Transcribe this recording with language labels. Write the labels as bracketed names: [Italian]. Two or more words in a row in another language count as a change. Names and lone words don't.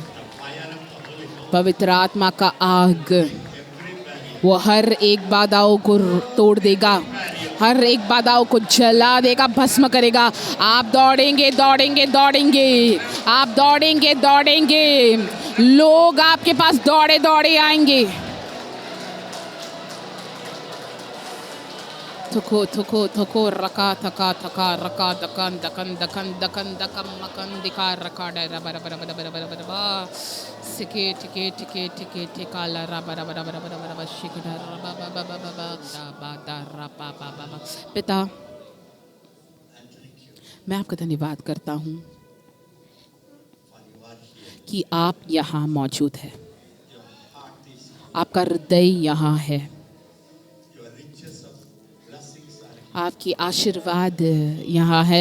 [Hindi] पवित्र आत्मा का आग वो हर एक बाधाओं को तोड़ देगा, हर एक बाधाओं को जला देगा, भस्म करेगा। आप दौड़ेंगे दौड़ेंगे दौड़ेंगे, आप दौड़ेंगे दौड़ेंगे, लोग आपके पास दौड़े दौड़े आएंगे। थको थको थको रका थका थका रका दकन दकन दकन दकन दकम मकन दिखा रका डरा बरा बरा बरा बरा बरा बरा बा सिके टिके टिके टिके टिका ला रा बरा बरा बरा बरा बरा बा शिकड़ा रा बा बा बा बा बा बा दा बा दा रा पा पा बा बा। पिता, मैं आपका धन्यवाद करता हूँ कि आप यहाँ मौजूद है। आपका हृदय यहाँ है। आपकी आशीर्वाद यहाँ है।